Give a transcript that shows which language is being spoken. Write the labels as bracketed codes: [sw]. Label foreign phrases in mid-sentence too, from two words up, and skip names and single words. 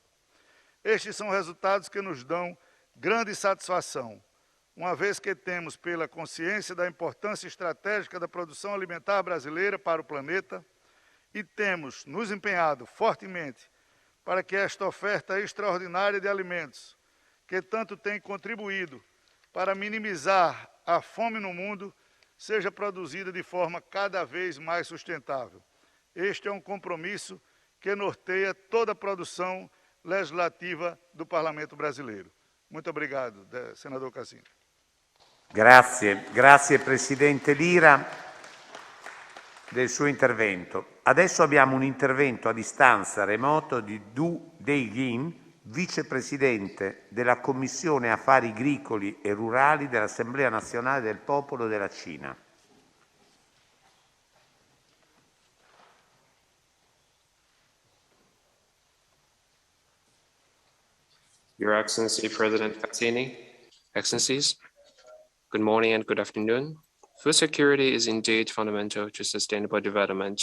[pt] Estes são resultados que nos dão grande satisfação, uma vez que temos, pela consciência da importância estratégica da produção alimentar brasileira para o planeta, e temos nos empenhado fortemente para que esta oferta extraordinária de alimentos, que tanto tem contribuído para minimizar a fome no mundo, seja produzida de forma cada vez mais sustentável. Este é um compromisso que norteia toda a produção legislativa do Parlamento brasileiro. Muito obrigado, senador CASINI. [it] Grazie Presidente Lira del suo intervento. Adesso abbiamo un intervento a distanza remoto di Du Deilin, Vicepresidente della Commissione Affari Agricoli e Rurali dell'Assemblea Nazionale del Popolo della Cina. [en] Your Excellency President CASINI, Excellencies, good morning and good afternoon. Food security is indeed fundamental to sustainable development.